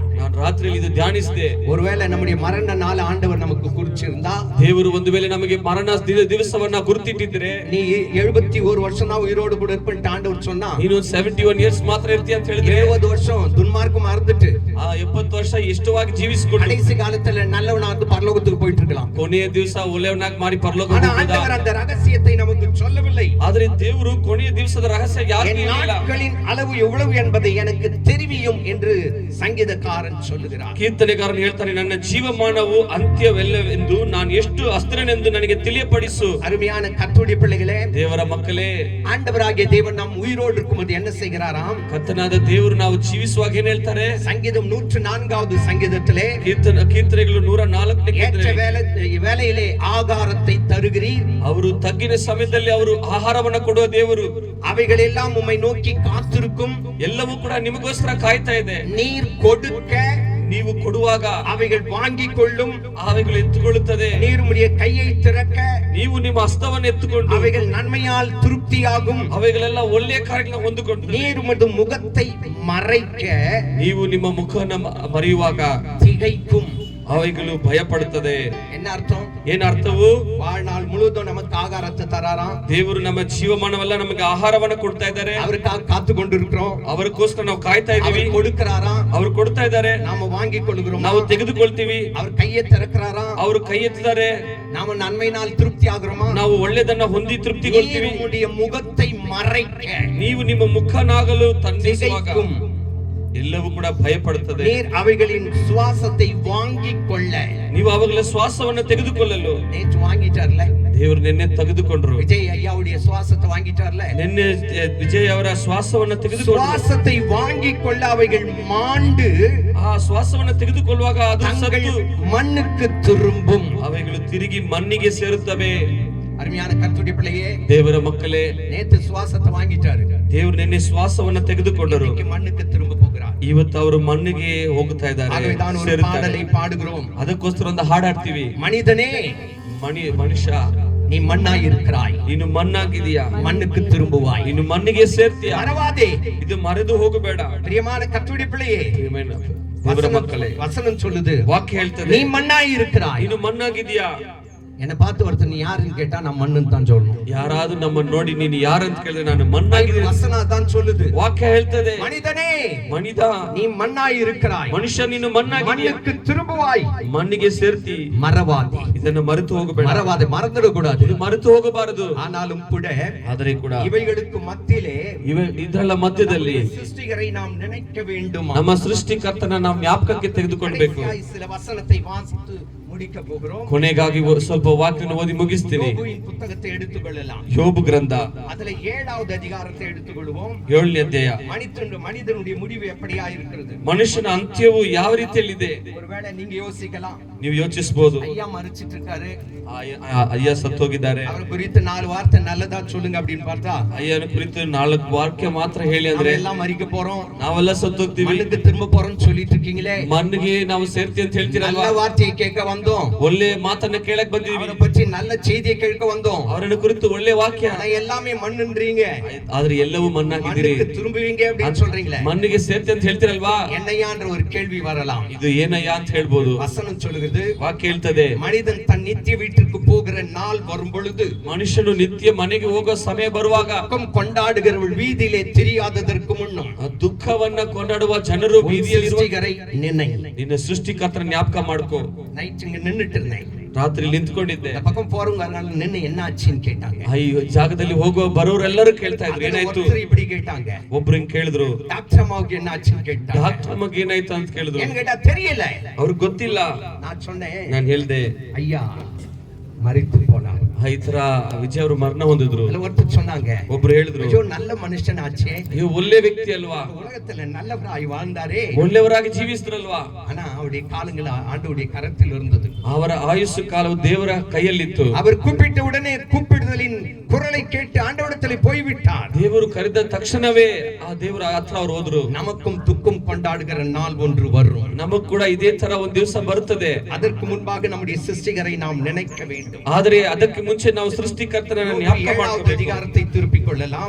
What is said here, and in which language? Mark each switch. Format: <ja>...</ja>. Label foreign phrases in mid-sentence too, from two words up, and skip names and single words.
<kn>ನಾನು ರಾತ್ರಿಯಲ್ಲಿ ಇದು ಧ್ಯಾನಿಸಿದೆ.</kn> <ta>ஒருவேளை நம்முடைய மரண நாள் ஆண்டவர் நமக்கு குறிச்சிருந்தா,</ta> <kn>ದೇವರು ಒಂದು ವೇಳೆ ನಮಗೆ ಮರಣ ದಿವಸವನ್ನ ಗುರುತಿಟ್ಟಿದ್ರೆ,</kn> <ta>நீ 71 வருஷம் தான் உயிரோடு கூட இருப்பேன்னு ஆண்டவர் சொன்னா,</ta> <kn>ನೀನು 71 ಇಯರ್ಸ್ ಮಾತ್ರ ಇರ್ತೀಯ ಅಂತ ಹೇಳಿದ್ರೆ</kn> <ta>20 வருஷம் துன்மார்க்கம் மறந்துட்டு</ta> <kn>70 ವರ್ಷ ಇಷ್ಟವಾಗಿ ಜೀವಿಸಿಕೊಂಡು</kn> <ta>கடைசி காலத்துல நல்லவனா வந்து பரலோகத்துக்கு போயிட்டு இருக்கலாம்.</ta> <kn>ಕೊನೆಯ ದಿವಸ ಒಳ್ಳೆಯವನಾಗಿ ಮಾಡಿ ಪರಲೋಕ</kn> <ta>ஆனா ஆண்டவர் அந்த ரகசியத்தை நமக்கு சொல்லவில்லை.</ta> <kn>ಆದ್ರೆ ದೇವರು ಕೊನೆಯ ದಿವಸದ ರಹಸ್ಯ ಯಾರಿಗೂ</kn> <ta>என்</ta> <kn>ಹೇಳಿಲ್ಲ.</kn> <ta>நாட்களின் அளவு எவ்வளவு என்பதை எனக்கு தெரியும் என்று சங்கீதக்காரன் சொல்லுகிறார்.</ta> <kn>ಕೀರ್ತನೆಗಾರನು ಹೇಳ್ತಾನೆ, ನನ್ನ ಜೀವಮಾನವು ಅಂತ್ಯವೆಲ್ಲವೆಂದು ನಾನು ಎಷ್ಟು ಅಸ್ಥಿರನೆಂದು ನನಗೆ ತಿಳಿಯಪಡಿಸು.</kn> <ta>அருமையான கர்த்தருடைய பிள்ளைகளே,</ta> <kn>ದೇವರ ಮಕ್ಕಳೇ,</kn> <ta>ஆண்டவராகிய தேவன் நம் உயிரோடு இருக்கும்போது என்ன செய்கிறாராம்?</ta> <kn>ಕರ್ತನಾದ ದೇವರು ನಾವು ಜೀವಿಸುವಾಗ ಏನ್ ಹೇಳ್ತಾರೆ?</kn> <ta>சங்கீதம் 104வது சங்கீதத்திலே</ta> <kn>ಕೀರ್ತನೆಗಳು 104ನೇ</kn> <ta>ஏற்ற வேளையிலே ஆகாரத்தை தருகிறீர்.</ta> <kn>ಅವರು ತಗ್ಗಿನ ಸಮಯದಲ್ಲಿ ಅವರು ಆಹಾರವನ್ನು ಕೊಡುವ ದೇವರು.</kn> <ta>அவைகள் எல்லாம் உம்மை நோக்கி காத்திருக்கும்.</ta> <kn>ಎಲ್ಲವೂ ಕೂಡ ನಿಮಗೋಸ್ಕರ ಕಾಯ್ತಾ ಇದೆ.</kn> <ta>நீர் கொடுக்க,</ta> <kn>ನೀವು ಕೊಡುವಾಗ</kn> <ta>அவைகள் வாங்கிக் கொள்ளும்.</ta> <kn>ಅವುಗಳು ಎತ್ತುಕೊಳ್ಳುತ್ತದೆ.</kn> <ta>நீர் உம்முடைய கையை திறக்க,</ta> <kn>ನೀವು ನಿಮ್ಮ ಹಸ್ತವನ್ನು ಎತ್ತುಕೊಂಡು</kn> <ta>அவைகள் நன்மையால் திருப்தியாகும்.</ta> <kn>ಅವುಗಳೆಲ್ಲ ಒಳ್ಳೆಯ ಕಾರ್ಯಗಳನ್ನು ಹೊಂದಿಕೊಂಡು</kn> <ta>நீர் உமது முகத்தை மறைக்க,</ta> <kn>ನೀವು ನಿಮ್ಮ ಮುಖವನ್ನು ಮರೆಯುವಾಗ</kn> <ta>திகைக்கும்.</ta> <kn>ಅವುಗಳು ಭಯಪಡುತ್ತದೆ.</kn> <ta>என்ன அர்த்தம்?</ta> <kn>ಏನ್ ಅರ್ಥವು?</kn> <ta>வாழ்நாள் முழுவதும் நமக்கு ஆகாரத்தை தராராம்.</ta> <kn>ದೇವರು ನಮ್ಮ ಜೀವಮಾನವೆಲ್ಲ ನಮಗೆ ಆಹಾರವನ್ನು ಕೊಡ್ತಾ ಇದ್ದಾರೆ.</kn> <ta>அவருக்காக காத்து கொண்டிருக்கிறோம்.</ta> <kn>ಅವರಿಗೋಸ್ಕರ ನಾವು ಕಾಯ್ತಾ ಇದ್ದೀವಿ.</kn> <ta>அவர் கொடுக்கிறாராம்,</ta> <kn>ಅವರು ಕೊಡ್ತಾ ಇದ್ದಾರೆ,</kn> <ta>நாம வாங்கிக் கொள்கிறோம்.</ta> <kn>ನಾವು ತೆಗೆದುಕೊಳ್ತೀವಿ.</kn> <ta>அவர் கையை திறக்கிறாராம்,</ta> <kn>ಅವರು ಕೈ ಎತ್ತಿದ್ದಾರೆ,</kn> <ta>நாம நன்மையினால் திருப்தி ஆகிறோமா?</ta> <kn>ನಾವು ಒಳ್ಳೆದನ್ನ ಹೊಂದಿ ತೃಪ್ತಿಗೊಳ್ತೀವಿ.</kn> <ta>உம்முடைய முகத்தை மறைக்க,</ta> <kn>ನೀವು ನಿಮ್ಮ ಮುಖನಾಗಲು ತಂದಿಸುವಾಗ</kn> <ta>திகைக்கும்.</ta> <kn>ಎಲ್ಲವೂ ಕೂಡ ಭಯಪಡುತ್ತದೆ.</kn> <ta>நீர் அவைகளின் சுவாசத்தை வாங்கிக் கொள்ள,</ta> <kn>ನೀವು ಅವುಗಳ ಶ್ವಾಸವನ್ನು ತೆಗೆದುಕೊಳ್ಳಲು</kn> <ta>நேற்று வாங்கிட்டார்ல,</ta> <kn>ದೇವರು ನಿನ್ನೆ ತೆಗೆದುಕೊಂಡ್ರು.</kn> <ta>விஜய் ஐயாவுடைய சுவாசத்தை வாங்கிட்டார்ல,</ta> <kn>ನಿನ್ನೆ ವಿಜಯ್ ಅವರ ಶ್ವಾಸವನ್ನು ತೆಗೆದುಕೊಂಡ್ರು.</kn> <ta>சுவாசத்தை வாங்கிக் கொள்ள அவைகள் மாண்டு</ta> <kn>ಆ ಶ್ವಾಸವನ್ನು ತೆಗೆದುಕೊಳ್ಳುವಾಗ ಅದು</kn> <ta>தங்கள்</ta> <kn>ಸತ್ತು</kn> <ta>மண்ணுக்கு திரும்பும்.</ta> <kn>ಅವುಗಳು ತಿರುಗಿ ಮಣ್ಣಿಗೆ ಸೇರುತ್ತವೆ.</kn> <ta>அருமையான கர்த்தருடைய பிள்ளையே,</ta> <kn>ದೇವರ ಮಕ್ಕಳೇ,</kn> <ta>நேத்து சுவாசத்தை வாங்கிட்டாரு,</ta> <kn>ದೇವರು ನಿನ್ನೆ ಶ್ವಾಸವನ್ನು ತೆಗೆದುಕೊಂಡರು.</kn> <ta>இன்னைக்கு மண்ணுக்கு திரும்ப போகிறார்.</ta> <kn>ಇವತ್ತು ಅವರು ಮಣ್ಣಿಗೆ ಹೋಗ್ತಾ ಇದ್ದಾರೆ,</kn> <ta>ஆகவேதான் ஒரு</ta> <kn>ಸೇರುತ್ತಾರೆ.</kn> <ta>பாடலை பாடுகிறோம்.</ta> <kn>ಅದಕ್ಕೋಸ್ಕರ ಒಂದು ಹಾಡಾಡ್ತೀವಿ.</kn> <ta>மனிதனே,</ta> <kn>ಮನುಷ್ಯ,</kn> <ta>நீ மண்ணாய் இருக்கிறாய்,</ta> <kn>ನೀನು ಮಣ್ಣಾಗಿದೀಯಾ,</kn> <ta>மண்ணுக்கு திரும்புவாய்,</ta> <kn>ನೀನು ಮಣ್ಣಿಗೆ ಸೇರ್ತೀಯ.</kn> <ta>மறவாதே.</ta> <kn>ಇದು ಮರೆದು ಹೋಗಬೇಡ.</kn> <ta>பிரியமான கர்த்தருடைய பிள்ளையே,</ta> <kn>ದೇವರ ಮಕ್ಕಳೇ,</kn> <ta>வசனம் சொல்லுது,</ta> <kn>ವಾಕ್ಯ ಹೇಳ್ತದೆ,</kn> <ta>நீ மண்ணாய் இருக்கிறாய்.</ta> <kn>ನೀನು ಮಣ್ಣಾಗಿದೀಯಾ.</kn> <ta>என்ன பார்த்து ஒருத்தர் நீ யாருன்னு கேட்டா நான் மண்ணுன்னு தான் சொல்லணும்.</ta> <kn>ಯಾರಾದ್ರೂ ನಮ್ಮನ್ನು ನೋಡಿ ನೀನು ಯಾರಂತ ಕೇಳಿದ್ರೆ ನಾನು ಮಣ್ಣಾಗಿದ್ದೀನಿ.</kn> <ta>வசனம் தான் சொல்லுது.</ta> <kn>ವಾಕ್ಯ ಹೇಳ್ತದೆ,</kn> <ta>மனிதனே,</ta> <kn>ಮನಿದ,</kn> <ta>நீ மண்ணாய் இருக்கிறாய்,</ta> <kn>ಮನುಷ್ಯ ನೀನು ಮಣ್ಣಾಗಿದ್ದೀಯಾ,</kn> <ta>மண்ணுக்கு திரும்புவாய்,</ta> <kn>ಮಣ್ಣಿಗೆ ಸೇರ್ತಿ.</kn> <ta>மறவாதே.</ta> <kn>ಇದನ್ನು ಮರೆತು ಹೋಗಬೇಡ.</kn> <ta>மறவாதே, மறந்துட கூடாது.</ta> <kn>ಇದು ಮರೆತು ಹೋಗಬಾರದು.</kn> <ta>ஆனாலும் கூட</ta> <kn>ಆದರೆ ಕೂಡ</kn> <ta>இவைகளுக்கு மத்தியிலே</ta> <kn>ಇದರ ಮಧ್ಯದಲ್ಲಿ</kn> <ta>சிருஷ்டிகரை நாம் நினைக்க வேண்டும்.</ta> <kn>ನಮ್ಮ ಸೃಷ್ಟಿಕರ್ತನ ನಾವು ಜ್ಞಾಪಕಕ್ಕೆ ತೆಗೆದುಕೊಳ್ಬೇಕು.</kn> <ta>சில வசனத்தை வாசித்து முடிக்க போகிறோம்.</ta> <kn>ಕೊನೆಗಾಗಿ ಸ್ವಲ್ಪ ವಾಕ್ಯನ ಓದಿ ಮುಗಿಸ್ತೀನಿ.</kn> <ta>யோபுவின் புத்தகத்தை எடுத்துக்கொள்ளலாம்.</ta> <kn>ಯೋಬು ಗ್ರಂಥ</kn> <ta>அதுல 7வது அதிகாரத்தை எடுத்துக்கொள்வோம்.</ta> <kn>7ನೇ ಅಧ್ಯಾಯ.</kn> <ta>மனிதனுடைய முடிவு எப்படியா இருக்கிறது?</ta> <kn>ಮನುಷ್ಯನ ಅಂತ್ಯವು ಯಾವ ರೀತಿಯಲ್ಲಿದೆ?</kn> <ta>ஒருவேளை நீங்க யோசிக்கலாம்,</ta> <kn>ನೀವು ಯೋಚಿಸಬಹುದು,</kn> <ta>ஐயா மரிச்சிட்டு இருக்காரு,</ta> <kn>ಅಯ್ಯ ಸತ್ತೋಗಿದ್ದಾರೆ,</kn> <ta>அவர் குறித்து 4 வார்த்தை நல்லதா சொல்லுங்க அப்படின்னு பார்த்தா,</ta> <kn>ಅಯ್ಯನ ಕುರಿತು 4 ವಾಕ್ಯ ಮಾತ್ರ ಹೇಳಿ ಅಂದ್ರೆ</kn> <ta>எல்லாம் மறிக்க போறோம்,</ta> <kn>ನಾವೆಲ್ಲ ಸತ್ತೋಗ್ತೀವಿ,</kn> <ta>மண்ணுக்கு திரும்ப போறோம்னு சொல்லிட்டு இருக்கீங்களே,</ta> <kn>ಮಣ್ಣಿಗೆ ನಾವು ಸೇರ್ತಿ ಅಂತ ಹೇಳ್ತೀರಲ್ವಾ?</kn> <ta>நல்ல வார்த்தையை கேட்க வந்தோம்,</ta> <kn>ಒಳ್ಳೆ ಮಾತನ್ನ ಕೇಳಕ್ ಬಂದಿದ್ದೀವಿ,</kn> <ta>அவரை பற்றி நல்ல செய்தியை கேட்க வந்தோம்.</ta> <kn>ಅವರನ್ನ ಕುರಿತು ಒಳ್ಳೆ ವಾಕ್ಯ,</kn> <ta>ஆனா எல்லாமே மண்ணுன்றீங்க,</ta> <kn>ಆದ್ರೆ ಎಲ್ಲವೂ ಮಣ್ಣಾಗಿದ್ದೀರಿ,</kn> <ta>மண்ணுக்கு திரும்புவீங்க அப்படின்னு சொல்றீங்களே,</ta> <kn>ಮಣ್ಣಿಗೆ ಸೇರ್ತಿ ಅಂತ ಹೇಳ್ತಿರಲ್ವಾ?</kn> <ta>என்னையான்ற ஒரு கேள்வி வரலாம்.</ta> <kn>ಇದು ಏನಯ್ಯ ಅಂತ ಹೇಳ್ಬೋದು.</kn> <ta>வசனம் சொல்லுகிறது,</ta> <kn>ವಾಕ್ಯ ಹೇಳ್ತದೆ,</kn> <ta>மனிதன் தன் நித்திய வீட்டிற்கு போகிற நாள் வரும் பொழுது,</ta> <kn>ಮನುಷ್ಯನು ನಿತ್ಯ ಮನೆಗೆ ಹೋಗೋ ಸಮಯ ಬರುವಾಗ,</kn> <ta>துக்கம் கொண்டாடுகிறவள் வீதியிலே தெரியாததற்கு முன்னும்</ta> <kn>ದುಃಖವನ್ನ ಕೊಂಡಾಡುವ ಜನರು ಬೀದಿಯಲ್ಲಿ</kn> <ta>சிருஷ்டிகரை நினை.</ta> <kn>ನಿನ್ನ ಸೃಷ್ಟಿಕರ್ತರ ஞாபಕ ಮಾಡ್ಕೋ.</kn> <ta>நைட் இங்க நின்னுட்டு இருந்தேன்,</ta> <kn>ರಾತ್ರಿ ನಿಂತ್ಕೊಂಡಿದ್ದೆ,</kn> <ta>இந்த பக்கம் போறவங்க அதனால நின்னு என்ன ஆச்சுன்னு கேட்டாங்க.</ta> <kn>ಅಯ್ಯೋ ಜಾಗದಲ್ಲಿ ಹೋಗುವ ಬರೋರೆಲ್ಲರೂ ಕೇಳ್ತಾ ಇದ್ರು, ಏನಾಯ್ತು?</kn> <ta>ஒருத்தர் இப்படி கேட்டாங்க,</ta> <kn>ಒಬ್ರು ಹಿಂಗ್ ಕೇಳಿದ್ರು,</kn> <ta>டாக்டர் அம்மாவுக்கு என்ன ஆச்சுன்னு கேட்டாங்க.</ta> <kn>ಡಾಕ್ಟರ್ ಅಮ್ಮಗೆ ಏನಾಯ್ತು ಅಂತ ಕೇಳಿದ್ರು,</kn> <ta>ஏன்னு கேட்டா தெரியல.</ta> <kn>ಅವ್ರಿಗೆ ಗೊತ್ತಿಲ್ಲ.</kn> <ta>நான் சொன்னேன்,</ta> <kn>ನಾನು ಹೇಳ್ದೆ,</kn> <ta>ஐயா மரித்து போனார்.</ta> <kn>ಈ ತರ ವಿಜಯ್ ಅವರು ಮರಣ ಹೊಂದಿದ್ರು.</kn> <ta>அதுல ஒருத்தர் சொன்னாங்க,</ta> <kn>ಒಬ್ರು ಹೇಳಿದ್ರು,</kn> <ta>ஐயோ நல்ல மனுஷன் ஆச்சே,</ta> <kn>ಅಯ್ಯೋ ಒಳ್ಳೆ ವ್ಯಕ್ತಿ ಅಲ್ವಾ,</kn> <ta>உலகத்துல நல்லவராய் வாழ்ந்தாரே,</ta> <kn>ಒಳ್ಳೆಯವರಾಗಿ ಜೀವಿಸಿದ್ರಲ್ವಾ,</kn> <ta>ஆனா அவருடைய காலங்கள் ஆண்டவருடைய கரத்தில் இருந்தது.</ta> <kn>ಅವರ ಆಯುಸ್ಸು ಕಾಲವು ದೇವರ ಕೈಯಲ್ಲಿತ್ತು.</kn> <ta>அவர் கூப்பிட்ட உடனே கூப்பிடுதலின் குரலை</ta> <kn>ದೇವರು ಕರೆದ ತಕ್ಷಣವೇ ಆ ದೇವರ ಹತ್ರ ಅವರು ಹೋದ್ರು.</kn> <ta>நமக்கும் துக்கம் கொண்டாடுகிற நாள் ஒன்று வரும்.</ta> <kn>ನಮಗ್ ಕೂಡ ಇದೇ ತರ ಒಂದ್ ದಿವಸ ಬರುತ್ತದೆ.</kn> <ta>அதற்கு முன்பாக நம்முடைய சிருஷ்டிகரை நாம் நினைக்க வேண்டும்.</ta> <kn>ಆದರೆ ಅದಕ್ಕೆ ಮುಂಚೆ ನಾವು ಸೃಷ್ಟಿಕರ್ತನನ್ನು ಜ್ಞಾಪಕ ಮಾಡಬೇಕು.</kn> <ta>அதிகாரத்தை திருப்பிக் கொள்ளலாம்.</ta>